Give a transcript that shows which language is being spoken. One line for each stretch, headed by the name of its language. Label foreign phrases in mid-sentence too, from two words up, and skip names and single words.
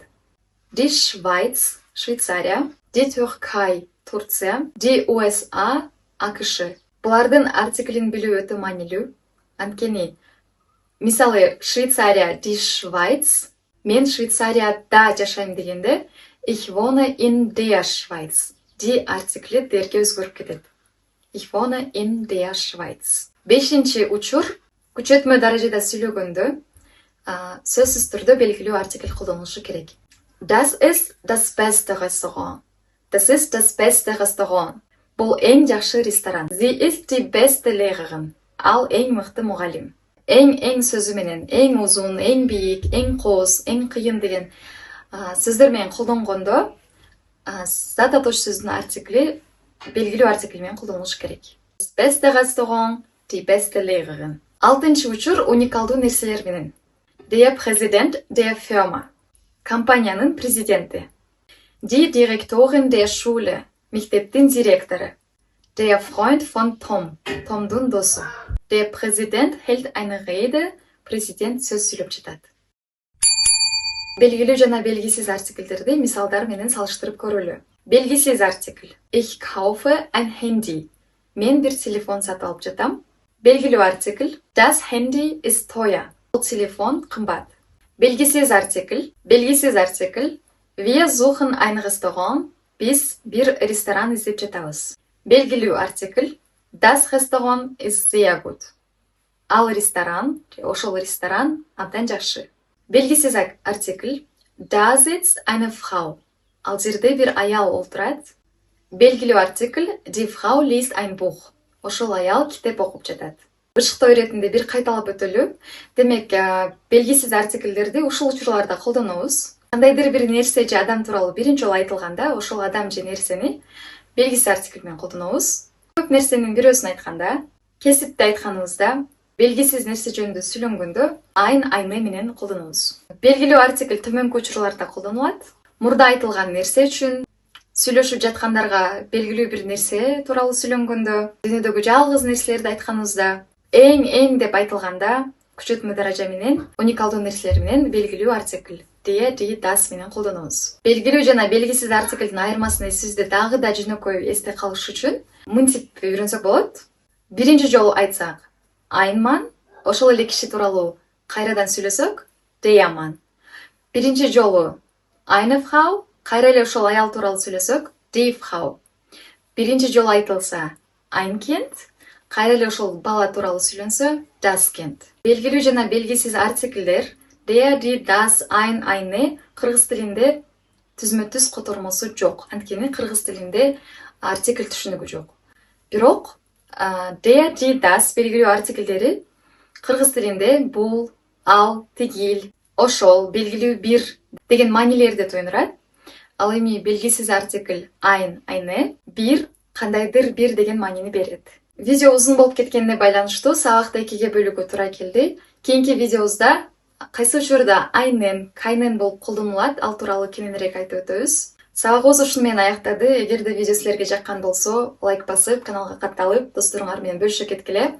German: Die Schweiz, Швейцария, die Türkei, Турция, die USA,
Kyrgyz: АКШ. Булардын артиклин билүү өтө маанилүү. Анткени мисалы Швейцария,
German: die Schweiz,
Kyrgyz: мен Швейцарияда жашайм дегенде
German: ich wohne in der Schweiz.
Kyrgyz: Die артикли дерге өзгөрүп кетет.
German: Ich wohne in der Schweiz.
Kyrgyz: Бешинчи учур, күчөтмө даражада сүйлөгөндө сөзсүз түрдө белгилүү артикль колдонулушу керек.
German: Das ist das beste Restaurant. Das ist das beste Restaurant.
Kyrgyz: Бул эң жакшы ресторан.
German: Sie ist die beste Lehrerin.
Kyrgyz: Ал эң мыкты мугалим. Эң сөзү менен, эң узун, эң бийик, эң кооз, эң кыйын деген сөздөр менен колдонгондо зат атоочу сөздүн артикли белгилүү артикль менен колдонулушу керек.
German: Das beste Restaurant, die beste Lehrerin.
Kyrgyz: Алтынчы учур уникалдуу нерселер менен.
German: Der Präsident der Firma.
Kyrgyz: Компаниянын президенти.
German: Die Direktorin der Schule.
Kyrgyz: Мектептин директору.
German: Der Freund von Tom.
Kyrgyz: Tomдун досу.
German: Der Präsident hält eine Rede.
Kyrgyz: Президент сөз сүйлөп жатат. Белгилүү жана белгисиз артиклдерди мисалдар менен салыштырып көрөлү. Белгисиз артикль.
German: Ich kaufe ein Handy.
Kyrgyz: Мен бир телефон сатып алып жатам. Белгилүү артикль.
German: Das Handy ist teuer.
Kyrgyz: Бул телефон кымбат. Белгисиз артикль. Белгисиз артикль.
German: Wir suchen ein Restaurant.
Kyrgyz: Биз бир ресторан издеп жатабыз. Белгилүү артикль.
German: Das Restaurant ist sehr gut.
Kyrgyz: Ал ресторан, ошол ресторан абдан жакшы. Белгисиз артикль.
German: Da sitzt eine Frau.
Kyrgyz: Ал жерде бир аял олтурат. Белгилүү артикль.
German: Die Frau liest ein Buch.
Kyrgyz: Ошол аял китеп окуп жатат. Бышыктоо иретинде бир кайталап өтөлү. Демек, белгисиз артиклдерди ушул учурларда колдонобуз. Кандайдыр бир нерсе же адам тууралуу биринчи жолу айтылганда, ошол адам же нерсени белгисиз артикль менен колдонобуз. Көп нерсенин бирөөсүн айтканда, кесипти айтканыбызда, белгисиз нерсе жөнүндө сүйлөнгөндө айны менен колдонобуз. Белгилүү артикль төмөнкү учурларда колдонулат. Мурда айтылган нерсе үчүн, сүйлөшүп жаткандарга белгилүү бир нерсе тууралуу сүйлөнгөндө, дүйнөдөгү жалгыз нерселерди айтканыбызда, эң деп айтылганда, күчөтмө даража менен, уникалдуу нерселер менен белгилүү артикль.
German: Der, die, das
Kyrgyz: менен колдонобуз. Белгилүү жана белгисиз артиклдин айырмасын сизде дагы да жөнөкөй эсте калыш үчүн мынтип үйрөнсөк болот. Биринчи жолу айтсак,
German: ein Mann,
Kyrgyz: ошол эле киши тууралуу кайрадан сүйлөсөк,
German: der Mann.
Kyrgyz: Биринчи жолу
German: eine Frau,
Kyrgyz: кайра эле ошол аял тууралуу сүйлөсөк,
German: die Frau.
Kyrgyz: Биринчи жолу айтылса,
German: ein Kind,
Kyrgyz: кайра эле ошол бала тууралуу сүйлөнсө,
German: das Kind.
Kyrgyz: Белгилүү жана белгисиз артиклдер
German: Der, die, das, ein, eine
Kyrgyz: кыргыз тилинде түзмө-түз котормосу жок. Анткени кыргыз тилинде артикль түшүнүгү жок. Бирок,
German: der, die, das
Kyrgyz: белгилүү артиклдери кыргыз тилинде бул, ал, тигил, ошол, белгилүү бир деген маанилерди туюнурат. Ал эми белгисиз артикль
German: ein, eine
Kyrgyz: бир кандайдыр бир деген маанини берет. Видео узун болуп кеткенине байланыштуу сабакты экиге бөлүүгө туура келди. Кийинки видеобузда кайсы учурда айнен, кайнен болуп колдонулат, ал тууралуу кененирээк айтып өтөбүз. Сабагыбыз ушуну менен аяктады. Эгерде видео силерге жаккан болсо, лайк басып, каналга катталып, досторуңар менен бөлүшө кеткиле.